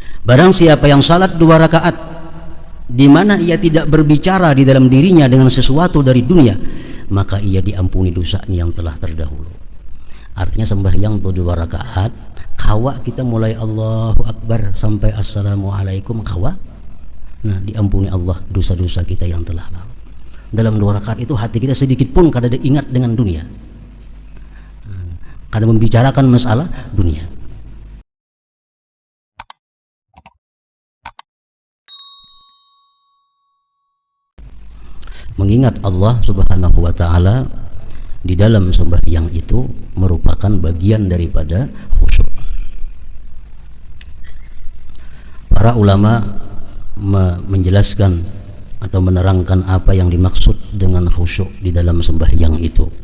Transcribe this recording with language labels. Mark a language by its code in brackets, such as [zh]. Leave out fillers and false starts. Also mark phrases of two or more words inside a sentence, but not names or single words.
[id] Barang siapa yang salat 2 rakaat di mana ia tidak berbicara di dalam dirinya dengan sesuatu dari dunia, maka ia diampuni dosanya yang telah terdahulu. [bjn] Artinya sembahyang 2 rakaat, kawa kita mulai Allahu Akbar sampai Assalamualaikum kawa, nah diampuni Allah dosa-dosa kita yang telah lalu. Dalam 2 rakaat itu hati kita sedikit pun kada ingat dengan dunia, kada membicarakan masalah dunia. [id] Mengingat Allah Subhanahu wa ta'ala di dalam sembahyang itu merupakan bagian daripada khusyuk. Para ulama menjelaskan atau menerangkan apa yang dimaksud dengan khusyuk di dalam sembahyang itu.